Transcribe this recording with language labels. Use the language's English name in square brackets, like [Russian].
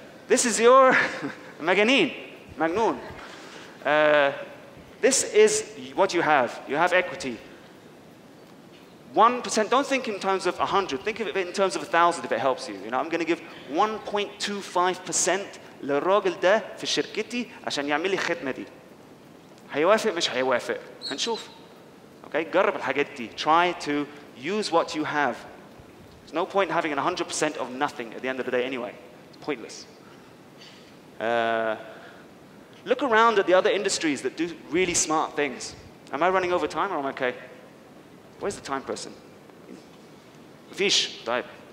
[English] This is your مجنون. This is what you have. You have equity. 1%, don't think in terms of 100, think of it in terms of 1,000 if it helps you. You know, I'm going to give 1.25% [Arabic] للراجل ده في شركتي عشان يعمل لي الخدمة دي. هيوافق مش هيوافق؟ هنشوف. Okay, جرب الحاجات دي. [English] Try to use what you have. There's no point having 100% of nothing at the end of the day anyway. It's pointless. Look around at the other industries that do really smart things. Am I running over time or am I okay? Where's the time person? Fish, type.